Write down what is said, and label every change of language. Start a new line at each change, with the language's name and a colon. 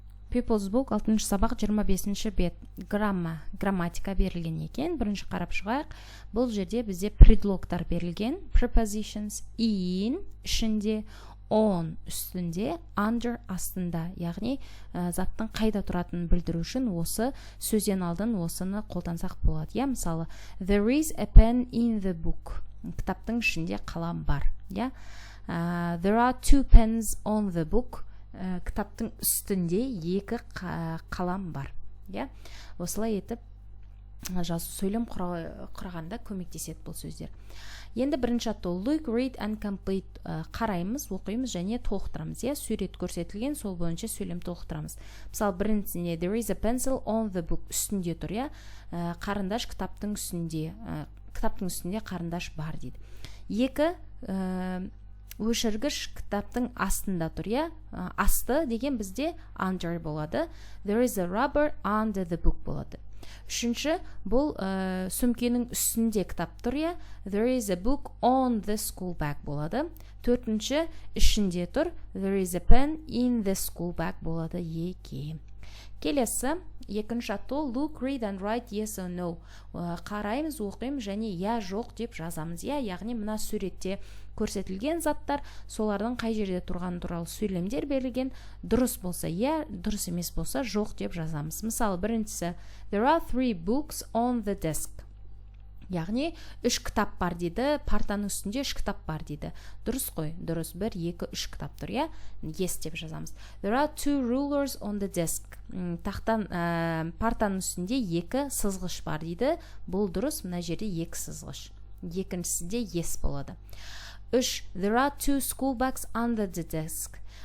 Kazakh: People's Book 6 сабақ 25 бет. Грамматика берілген екен. Бірінші қарап шығайық. Бұл жерде бізде предлогтар берілген.
English: Prepositions in ішінде, on үстінде, under астында.
Kazakh: Яғни заттың қайда тұратынын білдіру үшін осы сөзден алдын осыны қолдансақ болады. Я, мысалы,
English: there is a pen in the book.
Kazakh: Кітаптың ішінде қалам бар. Я.
English: There are two pens on the book.
Kazakh: Кітаптың үстінде екі қалам бар. Осылай етіп сөйлем құрағанда көмектеседі бұл сөздер. Енді бірінші аттол
English: look, read and complete
Kazakh: қараймыз, оқимыз және толықтырамыз. Сурет көрсетілген, сол бойынша сөйлем толықтырамыз. Мысалы, біріншісінде
English: there is a pencil on the book
Kazakh: үстінде тұр. Қарындаш кітаптың үстінде қарындаш бар дейді. Екі өшіргіш кітаптың астында тұр. Асты деген бізде under болады.
English: There is a rubber under the book болады.
Kazakh: Үшінші, бұл сөмкенің үстінде кітап тұр.
English: There is a book on the school bag болады.
Kazakh: Төртінші, ішінде тұр.
English: There is a pen in the school bag
Kazakh: болады. Келесі, екінші аттол
English: look, read and write yes or no.
Kazakh: Қараймыз, оқимыз және я жоқ деп жазамыз. Яғни мына суретте көрсетілген заттар, солардың қай жерде тұрғаны туралы сөйлемдер берілген. Дұрыс болса я, дұрыс емес болса жоқ деп жазамыз. Мысалы, біріншісі
English: there are 3 books on the desk.
Kazakh: Яғни 3 кітап бар дейді, партаның үстінде 3 кітап бар дейді. Дұрыс қой, дұрыс, 1, 2, 3 кітап тұр. Yes деп жазамыз.
English: There are 2 rulers on the desk.
Kazakh: Партаның үстінде 2 сызғыш бар дейді. Бұл дұрыс, мына жерде 2 сызғыш. Екіншісінде yes болады. 3.
English: There are 2 school bags under the desk.